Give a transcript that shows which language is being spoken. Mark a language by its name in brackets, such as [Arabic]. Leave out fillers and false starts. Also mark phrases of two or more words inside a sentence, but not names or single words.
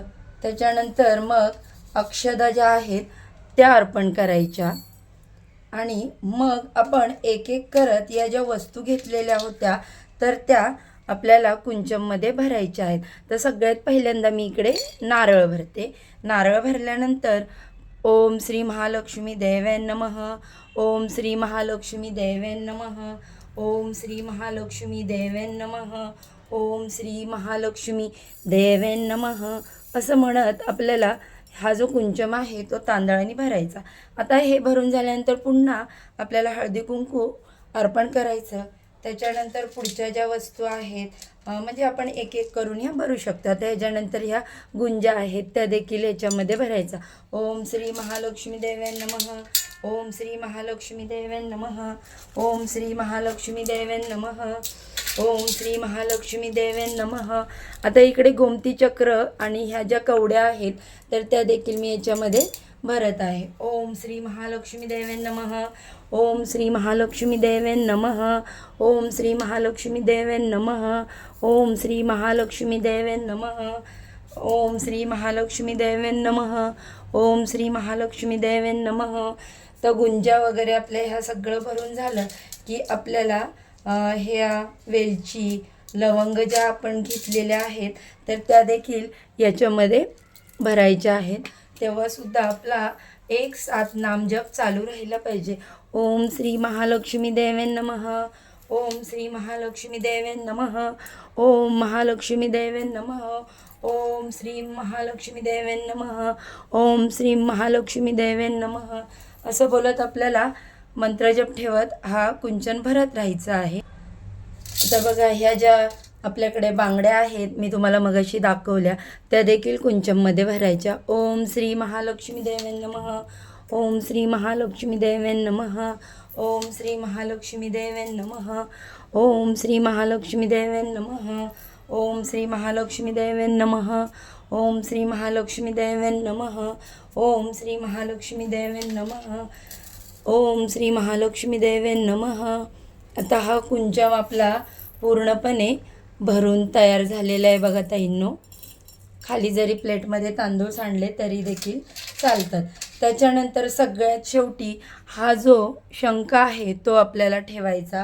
[Marathi] त्याच्यानंतर मग अक्षदा ज्या आहेत त्या अर्पण करायच्या आणि मग आपण एक एक करत या ज्या वस्तू घेतलेल्या होत्या तर त्या आपल्याला कुंचममध्ये भरायच्या आहेत. तर सगळ्यात पहिल्यांदा मी इकडे नारळ भरते. नारळ भरल्यानंतर [Sanskrit] ओम श्री महालक्ष्मी देवे नमः, ओम श्री महालक्ष्मी देवे नमः, ओम श्री महालक्ष्मी देवे नमः, ओम श्री महालक्ष्मी देवे नमः [Marathi] असं म्हणत आपल्याला हा जो कुंचम आहे तो तांदळाने भरायचा. आता हे भरून झाल्यानंतर पुन्हा आपल्याला हळदी कुंकू अर्पण करायचं. त्याच्यानंतर पुढच्या ज्या वस्तू आहेत, म्हणजे आपण एक एक करून ह्या भरू शकता. त्याच्यानंतर ह्या गुंजा आहेत त्या देखील याच्यामध्ये भरायचा. [Sanskrit] ओम श्री महालक्ष्मी देवे नमः, ओम श्री महालक्ष्मी देवे नमः, ओम श्री महालक्ष्मी देवे नमः, ओम श्री महालक्ष्मी देवे नमः. [Marathi] आता इकडे गोमती चक्र आणि ह्या ज्या कवड्या आहेत तर त्या देखील मी याच्यामध्ये भरत आहे. [Sanskrit] ओम श्री महालक्ष्मी देवे नमः, ओम श्री महालक्ष्मी देवे नमः, ओम श्री महालक्ष्मी देवे नमः, ओम श्री महालक्ष्मी देवे नमः, ओम श्री महालक्ष्मी देवे नमः, ओम श्री महालक्ष्मी देवे नमः. [Marathi] तर गुंजा वगैरे आपल्या ह्या सगळं भरून झालं की आपल्याला ह्या वेलची लवंग ज्या आपण घेतलेल्या आहेत तर त्या देखील याच्यामध्ये भरायच्या आहेत. तेव्हासुद्धा आपला एक साथ नामजप चालू राहिला पाहिजे. [Sanskrit] ओम श्री महालक्ष्मी देवे नमः, ओम श्री महालक्ष्मी देवे नमः, ओम महालक्ष्मी देवे नमः, ओम श्री महालक्ष्मी देवे नमः, ओम श्री महालक्ष्मी देवे नमः [Marathi] असं बोलत आपल्याला मंत्रजप ठेवत हा कुंचन भरत राहायचा आहे. आता बघा, ह्या ज्या आपल्याकडे बांगड्या आहेत मी तुम्हाला मगाशी दाखवल्या त्या देखील कुंचममध्ये भरायच्या. [Sanskrit] ओम श्री महालक्ष्मी देवे नमः, ओम श्री महालक्ष्मी देवे नमः, ओम श्री महालक्ष्मी देवे नमः, ओम श्री महालक्ष्मी देवे नमः, ओम श्री महालक्ष्मी देवे नमः, ओम श्री महालक्ष्मी देवे नमः, ओम श्री महालक्ष्मी देवे नमः, ओम श्री महालक्ष्मी देवे नमः. [Marathi] आता हा कुंचम आपला पूर्णपणे भरून तयार झालेला आहे बघा ताईंनो. खाली जरी प्लेटमध्ये तांदूळ सांडले तरी देखील चालतात. त्याच्यानंतर सगळ्यात शेवटी हा जो शंख आहे तो आपल्याला ठेवायचा.